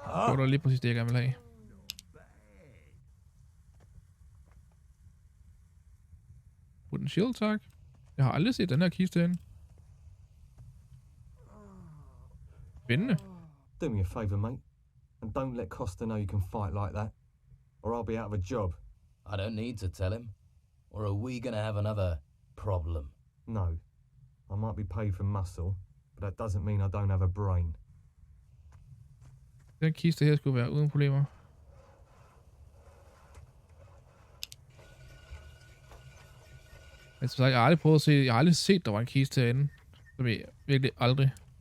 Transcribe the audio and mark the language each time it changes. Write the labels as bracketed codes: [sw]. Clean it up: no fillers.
[da] Det var lige præcis det, jeg gerne vil have. Wooden shield, tak. Jeg har aldrig set den her kiste herinde. Spændende. [en] Do me a favour, mate, and don't let Costa know you can fight like that, or I'll be out of a job. I don't need to tell him. Or are we gonna have another problem? No. I might be paid for muscle, but that doesn't mean I don't have a brain. [da] Den kiste her skulle være uden problemer. Altså, jeg har aldrig prøvet at se, jeg har aldrig set, der var en kiste herinde. Som jeg virkelig aldrig.